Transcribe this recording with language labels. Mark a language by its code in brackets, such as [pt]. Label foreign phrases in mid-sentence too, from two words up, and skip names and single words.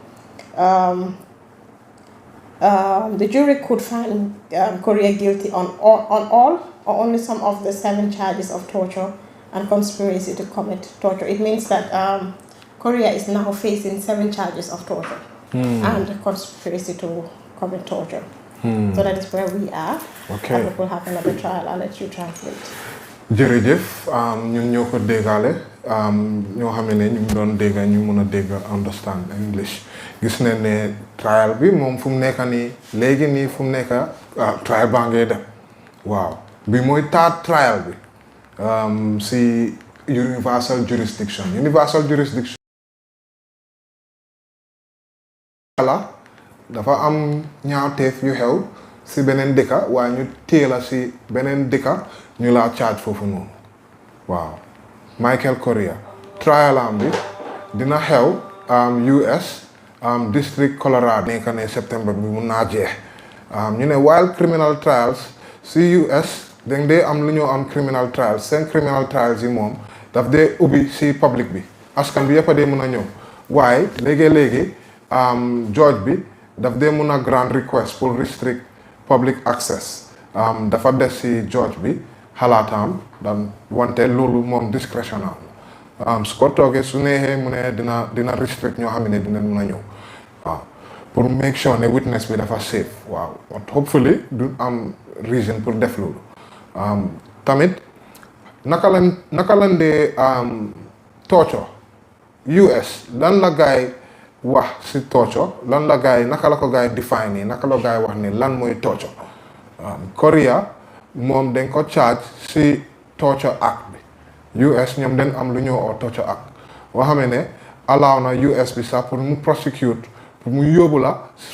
[en] The jury could find Correa guilty on all or only some of the 7 charges of torture and conspiracy to commit torture. It means that Correa is now facing 7 charges of torture and conspiracy to commit torture. So that is where we are. Okay. And what will happen at the trial? I'll let you translate. [wo] jërëjëf ñun ñoo ko déggaale ñoo xam ne ñu ngi doon dégga ñu mën a dégga [en] understand English [wo] gis nañ ne trial bi moom fu mu nekk nii léegi nii fu mu nekk trial baa ngay dem waaw bi mooy [en] third trial [wo] bi si [en] universal jurisdiction [wo] dafa am ñaawteef yu xew si beneen dëkka waaye ñu téela si beneen dëkka ñu laa charge foofu noonu waaw Michael Correa trial am bi dina xew US district Colorado nekk ne septembre bi mun naa jeex ñu ne [en] while criminal trials [wo] si US dañ dee am lu ñoo am [en] criminal trials [wo] seen [en] criminal trials [wo] yi moom daf dee ubbi si public bi askan bi yëpp a dee mun a ñëw waaye léegi-léegi judge bi daf dee mun a [en] grant request [wo] pour [en] restrict public access [wo] dafa des si judge bi xalaatam dan wante loolu moom discretional su ko toogee su neexee mu ne dina restrict ñoo xam ne dina mun a ñëw waaw pour make sure ne witness bi dafa safe waaw hopefully du am reason pour def loolu tamit naka lañ dee torture US lan la gaay wax si torture lan la gaay naka la ko gaay define yi naka la gaay wax ni lan mooy torture Correa moom dañ ko charge si [en] torture act [wo] bi US ñoom dañ am lu ñoo oo [en] torture act [wo] boo xamee ne allow na US bi sax pour mu prosecute pour mu yóbbu la